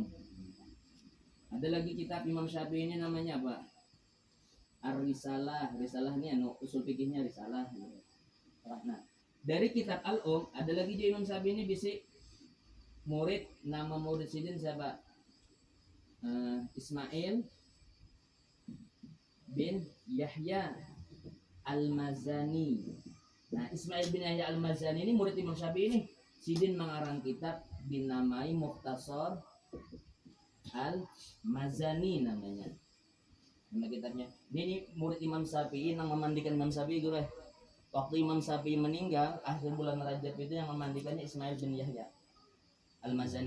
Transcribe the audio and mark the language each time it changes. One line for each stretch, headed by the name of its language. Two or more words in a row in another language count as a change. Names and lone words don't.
Banjar: Ada lagi kitab Imam Syafi'i ini namanya apa? Ar-Risalah. Risalah ini anu usul fikihnya Risalah. Nah, dari kitab Al-Um ada lagi Imam Syafi'i ini bisi murid, nama murid sidin siapa? Ismail bin Yahya Al-Mazani. Nah, Ismail bin Yahya Al-Mazani ini murid Imam Syafi'i ini. Sidin mengarang kitab dinamai Mukhtasar Al-Mazani namanya. Nama kitabnya. Ini murid Imam Syafi'i yang memandikan Imam Syafi'i gue. Waktu Imam Syafi'i meninggal akhir bulan Rajab itu yang memandikannya Ismail bin Yahya Al-Mazani.